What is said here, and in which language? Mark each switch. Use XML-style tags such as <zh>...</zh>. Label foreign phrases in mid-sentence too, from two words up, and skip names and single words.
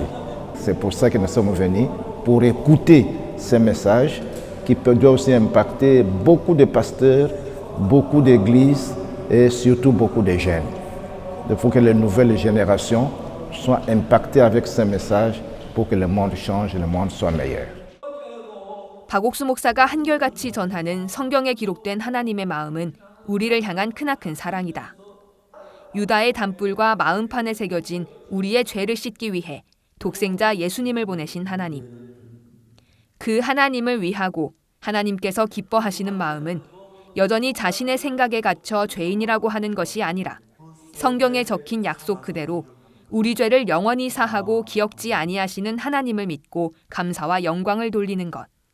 <fr>C'est pour ça que nous sommes venus, pour écouter ces messages qui peuvent aussi impacter beaucoup de pasteurs, beaucoup d'églises et surtout beaucoup de jeunes. Il faut que les nouvelles générations soient impactées avec ces messages pour que le monde change et le monde soit meilleur.</fr> <ko>박옥수 목사가 한결같이 전하는 성경에 기록된 하나님의 마음은 우리를 향한 크나큰 사랑이다. 유다의 담불과 마음판에 새겨진 우리의 죄를 씻기 위해 독생자 예수님을 보내신 하나님. 그 하나님을 위하고 하나님께서 기뻐하시는 마음은 여전히 자신의 생각에 갇혀 죄인이라고 하는 것이 아니라 성경에 적힌 약속 그대로 우리 죄를 영원히 사하고 기억지 아니하시는 하나님을 믿고 감사와 영광을 돌리는 것.</ko>